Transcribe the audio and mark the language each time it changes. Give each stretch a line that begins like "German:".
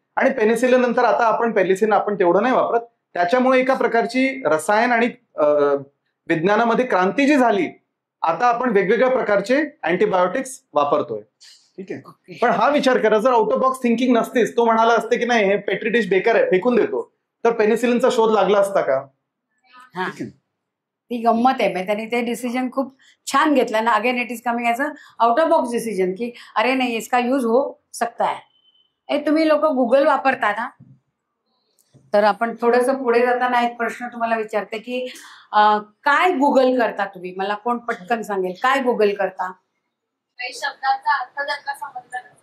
Marathi: आणि पेनिसिलिन नंतर आता आपण पेनिसिलिन आपण तेवढं नाही वापरत. त्याच्यामुळे एका प्रकारची रसायन आणि विज्ञानामध्ये क्रांती जी झाली, आता आपण वेगवेगळ्या प्रकारचे अँटीबायोटिक्स वापरतोय. ठीक आहे. पण हा विचार करा, जर आउट ऑफ बॉक्स थिंकिंग नसतेच, तो म्हणाला असते की नाही हे पेट्री डिश बेकार आहे, फेकून देतो, तर पेनिसिलिनचा शोध लागला असता का? ती गंमत आहे. त्यांनी ते डिसिजन खूप छान घेतलं ना.
English: again it is coming as a out of box decision की अरे नाही,
Hindi: इसका यूज हो सकता है.
Marathi: तुम्ही लोक गुगल वापरता ना, तर आपण थोडंसं पुढे जाताना एक प्रश्न तुम्हाला विचारते की काय गुगल करता तुम्ही? मला कोण पटकन सांगेल काय गुगल करता? शब्दांचा अर्थ त्यांना समजला.